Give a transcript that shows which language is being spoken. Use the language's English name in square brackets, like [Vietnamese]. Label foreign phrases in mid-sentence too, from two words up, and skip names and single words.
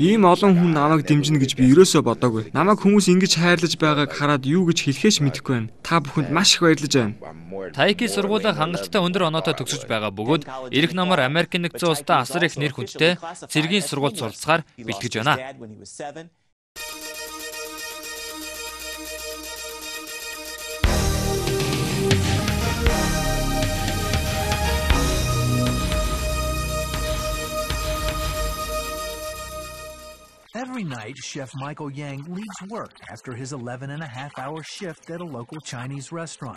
[Mongolian] Ийм олон хүн намайг дэмжинэ гэж би ерөөсөө бодоогүй. Намайг хүмүүс ингэж хайрлаж байгааг хараад юу гэж хэлэхээч мэдэхгүй байна. Та бүхэнд маш их баярлаж байна. Тайки сургуулаа хангалттай өндөр оноотой төгсөж байгаа бөгөөд ирэх намар Америк нэгдсэн улстай асар их нэр хүндтэй цэргийн сургуульд суралцахаар бэлтгэж байна. [English] Every night, Chef Michael Yang leaves work after his 11.5-hour shift at a local Chinese restaurant.